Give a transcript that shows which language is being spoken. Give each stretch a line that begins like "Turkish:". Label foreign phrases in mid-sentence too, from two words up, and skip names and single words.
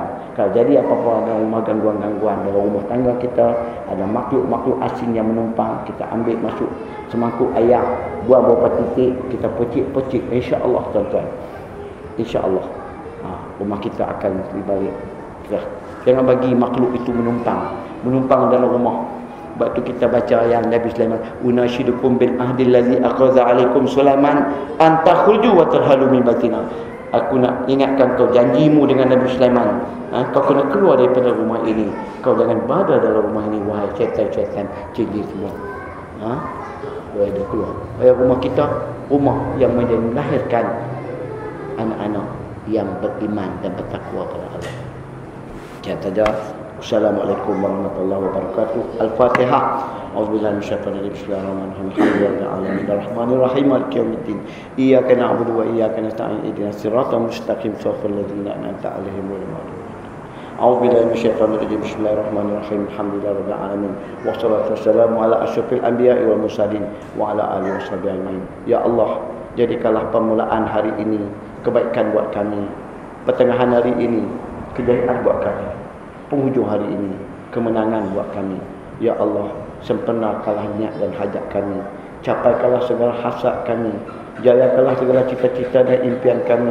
Malay: Kalau jadi apa-apa ada rumah gangguan-gangguan dalam rumah tangga kita, ada makhluk-makhluk asing yang menumpang, kita ambil masuk semangkuk air, buang beberapa titik, kita pecik-pecik, insya-Allah tuan-tuan. Insya-Allah rumah kita akan dibalik. Jangan bagi makhluk itu menumpang dalam rumah. Sebab tu kita baca yang Nabi Sulaiman,
Arabic: أناشدكم بالعهد الذي أخذ عليكم سليمان أن تخرجوا وترحلوا من بيتنا.
Malay: Aku nak ingatkan kau janjimu dengan Nabi Sulaiman. Kau kena keluar daripada rumah ini. Kau jangan berada dalam rumah ini, wahai syaitan-syaitan jin semua. Boleh dia keluar. Wahai rumah kita, rumah yang melahirkan anak-anak yang beriman dan bertakwa kepada Allah. Sekian saja.
Arabic: السلام عليكم ورحمة الله وبركاته. Al-Fatihah. أعوذ بالله من الشيطان الرجيم. بسم الله الرحمن الرحيم. الحمد لله رب العالمين الرحمن الرحيم مالك يوم الدين. إياك نعبد وإياك نستعين. اهدنا الصراط المستقيم. صراط الذين أنعمت عليهم غير المغضوب عليهم. أعوذ بالله من الشيطان الرجيم. بسم الله الرحمن الرحيم. الحمد لله رب العالمين. والصلاة والسلام على أشرف الأنبياء والمرسلين وعلى آله وصحبه أجمعين.
Malay: Ya Allah, jadikanlah permulaan hari ini kebaikan buat kami. Pertengahan hari ini kejayaan buat kami. Penghujung hari ini kemenangan buat kami. Ya Allah, sempurnakanlah niat dan hajat kami. Capaikanlah segala hasad kami. Jayakanlah segala cita-cita dan impian kami.